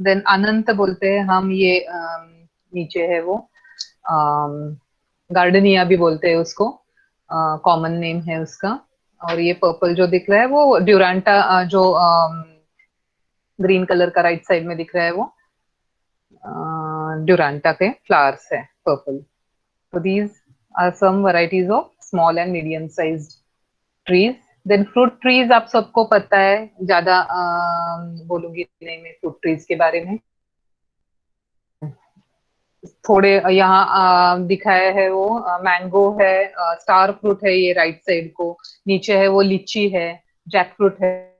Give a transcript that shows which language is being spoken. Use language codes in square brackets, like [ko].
[en] then [hi] अनंत बोलते हैं हम, ये नीचे है वो, गार्डनिया भी बोलते हैं उसको, कॉमन नेम है उसका. और ये पर्पल जो दिख रहा है वो ड्यूरांटा, जो ग्रीन कलर का राइट साइड में दिख रहा है वो ड्यूरांटा के फ्लावर्स है, purple. [en] So these are some varieties of small and medium sized trees. [hi] Then fruit trees आप सबको पता है, ज्यादा बोलूंगी नहीं मैं fruit trees के बारे में. थोड़े यहाँ दिखाया है वो मैंगो है, स्टार फ्रूट है ये राइट साइड को, नीचे है वो लीची है, जैक फ्रूट है.